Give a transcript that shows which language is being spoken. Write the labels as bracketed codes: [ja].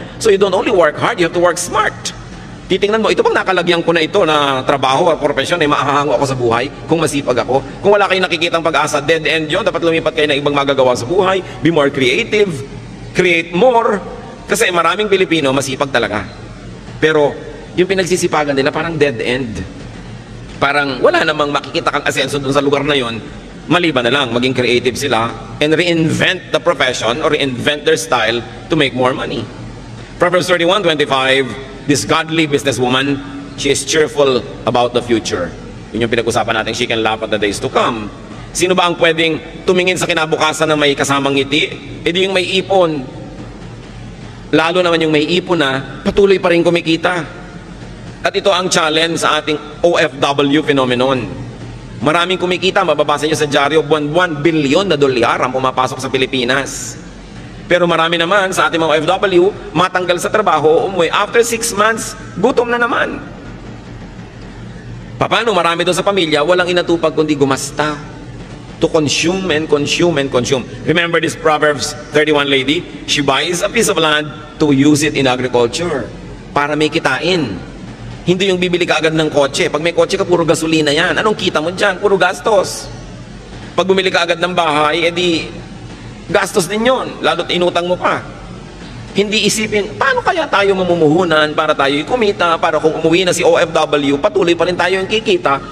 [en] So you don't only work hard, you have to work smart. [tl] Titingnan mo, ito bang nakalagyan ko na ito na trabaho o profesyon ay maahango ako sa buhay kung masipag ako. Kung wala kayong nakikitang pag-asa, dead end yun, dapat lumipat kayo ng ibang magagawa sa buhay, [en] be more creative, create more. [tl] Kasi maraming Pilipino masipag talaga. Pero yung pinagsisipagan nila parang dead end. Parang wala namang makikita kang asenso dun sa lugar na yon, maliban na lang maging creative sila [en] and reinvent the profession or reinvent their style to make more money. Proverbs 31:25, this godly businesswoman, she is cheerful about the future. [tl] Yun yung pinag-usapan natin, [en] she can laugh at the days to come. [tl] Sino ba ang pwedeng tumingin sa kinabukasan na may kasamang ngiti? E di yung may ipon. Lalo naman yung may ipon na patuloy pa rin kumikita. At ito ang challenge sa ating OFW phenomenon. Maraming kumikita, mababasa nyo sa dyaryo, buwan-buwan, bilyon na dolyar ang pumapasok sa Pilipinas. Pero marami naman sa ating mga OFW, matanggal sa trabaho, umuwi. [en] After 6 months, [tl] gutom na naman. Paano marami doon sa pamilya, walang inatupag kundi gumasta. [en] To consume and consume and consume. Remember this Proverbs 31 lady? She buys a piece of land to use it in agriculture. [tl] Para may kitain. Hindi yung bibili ka agad ng kotse. Pag may kotse ka, puro gasolina yan. Anong kita mo dyan? Puro gastos. Pag bumili ka agad ng bahay, edi gastos din yun. Lalo't inutang mo pa. Hindi isipin, paano kaya tayo mamumuhunan para tayo kumita, para kung umuwi na si OFW, patuloy pa rin tayo yung kikita.